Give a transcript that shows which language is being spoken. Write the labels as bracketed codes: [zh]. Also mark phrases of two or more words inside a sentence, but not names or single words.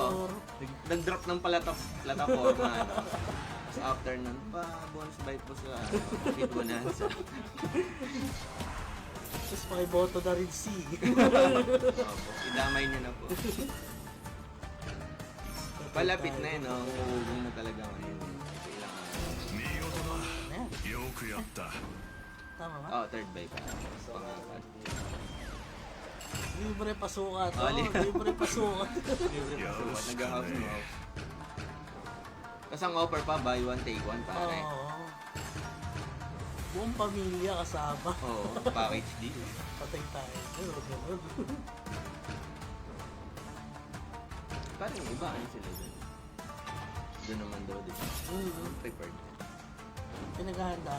[tl] Nag-drop ng plataforma, ano. Tapos after nun, [en] bonus buy [tl] po sa Hit Bonanza. Tapos pakiboto na rin si. Opo, idamay nyo na po. Palapit na yun, no? Umuugong na talaga ngayon. Kailangan. [ja] 見事だ [tl] Ayan. [ja] よくやった [tl] Tama ba? Oh, [en] third buy [tl] pa. Pangapat. Libre pasukat. Oh, Libre pasukat. Libre pa sukat. Nag-house mo. Tapos ang offer pa, [en] buy one, take one, [tl] pare. Oo. Buong pamilya kasama. Oo, [en] package deal. [tl] Patay tayo. Pero ganun. Parang yung iba, ano sila dun? Doon naman daw, di ba? Prepared. Pinaghahandaan.